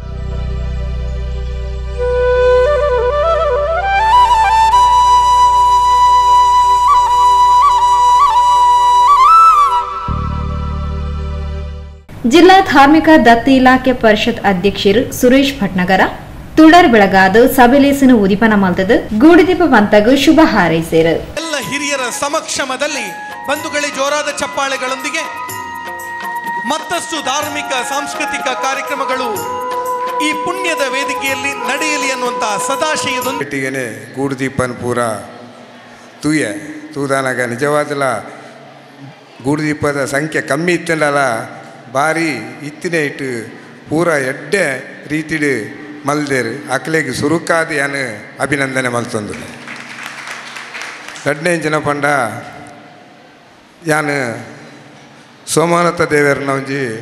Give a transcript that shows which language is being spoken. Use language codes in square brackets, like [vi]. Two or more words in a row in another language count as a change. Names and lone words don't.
[tcy] ಜಿಲ್ಲಾ ಧಾರ್ಮಿಕ ದತ್ತಿ ಇಲಾಖೆ ಪರಿಷತ್ ಅಧ್ಯಕ್ಷರು ಸುರೇಶ್ ಭಟ್ನಗರ ತುಡರ್ ಬೆಳಗಾದ ಸಭೆಲೇಸನ ಉದಿಪನ ಮಲ್ತದ ಗೂಡುದೀಪ ಪಂತಗೂ ಶುಭ ಹಾರೈಸಿದರು. [kn] ಎಲ್ಲ ಹಿರಿಯರ ಸಮಕ್ಷಮದಲ್ಲಿ ಬಂಧುಗಳೇ ಜೋರಾದ ಚಪ್ಪಾಳೆಗಳೊಂದಿಗೆ ಮತ್ತಷ್ಟು ಧಾರ್ಮಿಕ ಸಾಂಸ್ಕೃತಿಕ ಕಾರ್ಯಕ್ರಮಗಳು ಈ ಪುಣ್ಯದ ವೇದಿಕೆಯಲ್ಲಿ ನಡೆಯಲಿ ಅನ್ನುವಂತಹ ಸದಾಶಯದೊಂದಿಗೆ [tcy] ಗೂಡುದೀಪನ್ ಪೂರ ತೂದಾನಾಗ ನಿಜವಾದಲ್ಲ ಗೂಡುದೀಪದ ಸಂಖ್ಯೆ ಕಮ್ಮಿ ಇತ್ತಲ್ಲ ಭಾರಿ ಇತ್ತಿನ ಇಟ್ಟು ಪೂರ ಎಡ್ಡೆ ರೀತಿಡು ಮಲ್ದೇರು ಅಕ್ಲೆಗೆ ಸುರುಕಾದ ಯಾನು ಅಭಿನಂದನೆ ಮಲ್ತೊಂದು 15 ಪಂಡ ಯಾನು ಸೋಮನಾಥ ದೇವರನ ಒಂಜಿ